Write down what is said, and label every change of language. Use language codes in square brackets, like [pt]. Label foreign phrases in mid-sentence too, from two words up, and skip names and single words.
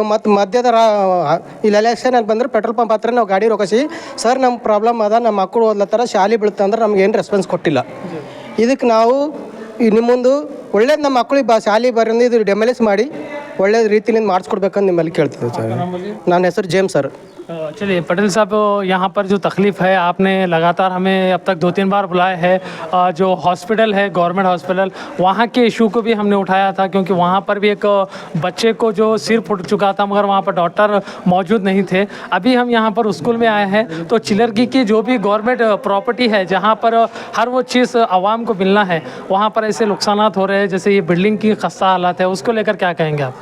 [kn] ಮತ್ತು ಮಧ್ಯದ ಇಲ್ಲಿ ಎಲೆಕ್ಷನಲ್ಲಿ ಬಂದರೆ [en] petrol pump [kn] ಹತ್ರ ನಾವು ಗಾಡಿ ರೋಕಿಸಿ, ಸರ್ ನಮ್ಮ ಪ್ರಾಬ್ಲಮ್ ಅದ, ನಮ್ಮ ಮಕ್ಕಳು ಓದ್ಲತ್ತಾರ, ಶಾಲೆ ಬೀಳ್ತಂದ್ರೆ ನಮ್ಗೇನು ರೆಸ್ಪಾನ್ಸ್ ಕೊಟ್ಟಿಲ್ಲ. ಇದಕ್ಕೆ ನಾವು ನಿಮ್ಮ ಮುಂದೆ ಒಳ್ಳೇದು ನಮ್ಮ ಮಕ್ಕಳಿಗೆ ಶಾಲೆ ಬರೋದು ಇದು ಡೆಮಲಿಸ್ ಮಾಡಿ ಒಳ್ಳೆ ರೀತಿಯಿಂದ ಮಾಡಿಸ್ಕೊಡ್ಬೇಕಂತ ನಿಮ್ಮಲ್ಲಿ ಕೇಳ್ತಿದ್ದೆ ಸರ್. ನನ್ನ ಹೆಸರು ಜೇಮ್ಸ್ ಸರ್. [hi] चलिए पटेल साहब, यहाँ पर जो तकलीफ़ है आपने लगातार हमें अब तक 2-3 बार बुलाया है। जो हॉस्पिटल है [en] government hospital, [hi] वहाँ के इशू को भी हमने उठाया था, क्योंकि वहाँ पर भी एक बच्चे को जो सिर फूट चुका था मगर वहाँ पर डॉक्टर मौजूद नहीं थे। अभी हम यहाँ पर स्कूल में आए हैं, तो चिलरगी की जो भी [en] government property [hi] है जहाँ पर हर वो चीज़ आवाम को मिलना है, वहाँ पर ऐसे नुकसानात हो रहे हैं, जैसे ये बिल्डिंग की खस्ता हालत है, उसको लेकर क्या कहेंगे आप?